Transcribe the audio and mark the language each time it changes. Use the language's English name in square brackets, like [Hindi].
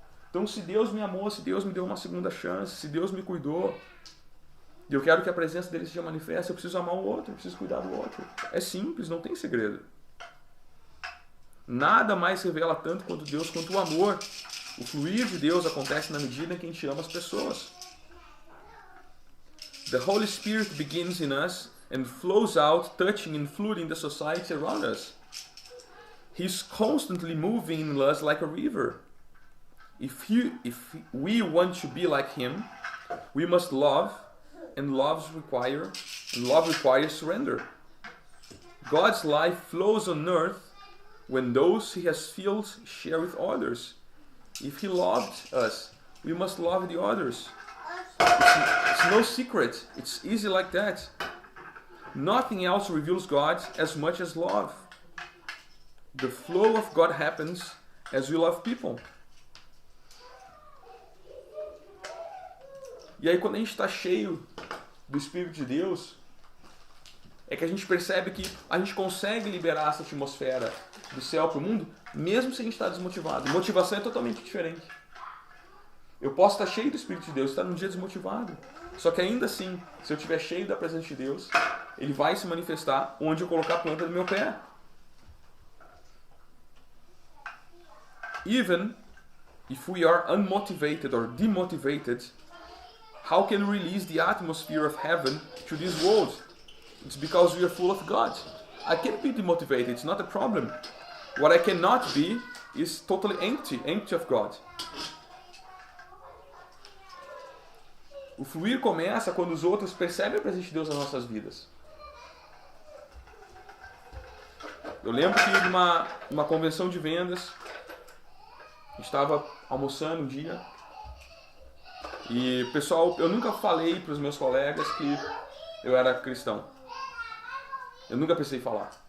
[Portuguese] Então, se Deus me amou, se Deus me deu uma segunda chance, se Deus me cuidou, e eu quero que a presença dele seja manifesta, eu preciso amar o outro, eu preciso cuidar do outro. É simples, não tem segredo. Nada mais revela tanto quanto Deus, quanto o amor. O fluir de Deus acontece na medida em que a gente ama as pessoas. [English] The Holy Spirit begins in us and flows out, touching and flooding the society around us. He's constantly moving in us like a river. If we want to be like him, we must love, and love requires surrender. God's life flows on earth when those he has filled share with others. If he loved us, we must love the others. It's no secret. It's easy like that. Nothing else reveals God as much as love. The flow of God happens as we love people. [Portuguese] E aí quando a gente está cheio do Espírito de Deus, é que a gente percebe que a gente consegue liberar essa atmosfera do céu para o mundo, mesmo se a gente está desmotivado. Motivação é totalmente diferente. Eu posso estar cheio do Espírito de Deus, estar num dia desmotivado. Só que ainda assim, se eu estiver cheio da presença de Deus, ele vai se manifestar onde eu colocar a planta do meu pé. [English] Even if we are unmotivated or demotivated, how can we release the atmosphere of heaven to this world? It's because we are full of God. I can't be demotivated, it's not a problem. What I cannot be is totally empty of God. [Portuguese] O fluir começa quando os outros percebem a presença de Deus nas nossas vidas. Eu lembro que numa convenção de vendas, estava almoçando um dia e, pessoal, eu nunca falei para os meus colegas que eu era cristão. Eu nunca pensei em falar.